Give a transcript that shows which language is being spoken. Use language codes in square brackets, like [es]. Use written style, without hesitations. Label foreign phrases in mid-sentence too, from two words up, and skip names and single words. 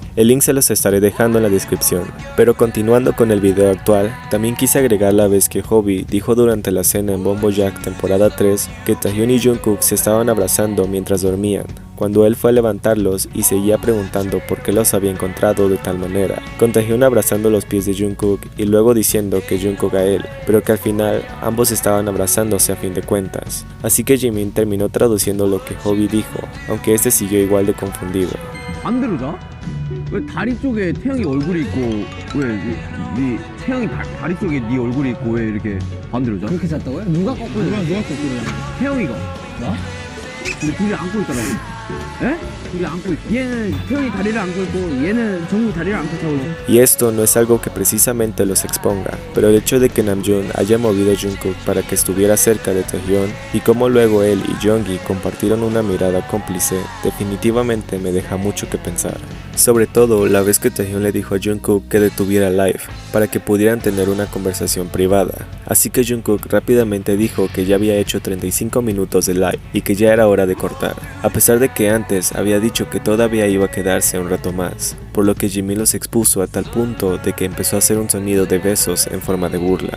[es] El link se los estaré dejando en la descripción. Pero continuando con el video actual, también quise agregar la vez que Hobby dijo durante la cena en Bombo Jack temporada 3 que Taehyung y Jungkook se estaban abrazando mientras dormían, cuando él fue a levantarlos y seguía preguntando por qué los había encontrado de tal manera, con Taehyung abrazando los pies de Jungkook y luego diciendo que Jungkook a él, pero que al final ambos estaban abrazándose a fin de cuentas. Así que Jimin terminó traduciendo lo que Hobby dijo, aunque este siguió igual de confundido. [ko] 반대로 자? 왜 다리 쪽에 태영이 얼굴이 있고 왜 네 태영이 다리 쪽에 네 얼굴이 있고 왜 이렇게 반대로 자? 그렇게 잤다고요? 누가 거꾸로 잤어요? 누가 거꾸로 잤어요? 태영이가 나? 근데 둘이 안고 있더라고. 에? 둘이 안고 있어. 얘는 태영이 다리를 안고 있고 얘는 정국이 다리를 안고 자고 있어. [es] Y esto no es algo que precisamente los exponga, pero el hecho de que Namjoon haya movido a Jungkook para que estuviera cerca de Taehyung y cómo luego él y Jeongi compartieron una mirada cómplice, definitivamente me deja mucho que pensar. Sobre todo la vez que Taehyung le dijo a Jungkook que detuviera Live para que pudieran tener una conversación privada, así que Jungkook rápidamente dijo que ya había hecho 35 minutos de Live y que ya era hora de cortar, a pesar de que antes había dicho que todavía iba a quedarse un rato más, por lo que Jimmy los expuso a tal punto de que empezó a hacer un sonido de besos en forma de burla.